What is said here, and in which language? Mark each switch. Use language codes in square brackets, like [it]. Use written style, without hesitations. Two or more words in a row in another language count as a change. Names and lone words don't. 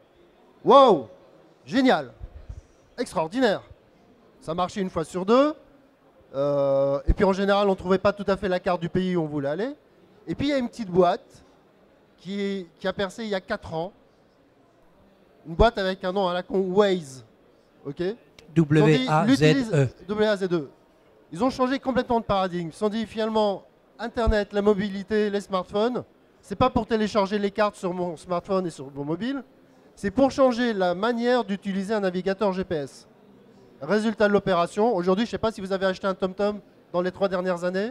[fr] Wow! Génial! Extraordinaire! Ça marchait une fois sur deux. Et puis en général, on ne trouvait pas tout à fait la carte du pays où on voulait aller. Et puis il y a une petite boîte qui a percé il y a 4 ans. Une boîte avec un nom à la con, Waze. Ok? W-A-Z-E. W-A-Z-E. Ils ont changé complètement de paradigme. Ils se sont dit finalement, Internet, la mobilité, les smartphones, c'est pas pour télécharger les cartes sur mon smartphone et sur mon mobile, c'est pour changer la manière d'utiliser un navigateur GPS. Résultat de l'opération, aujourd'hui, je ne sais pas si vous avez acheté un TomTom dans les 3 dernières années.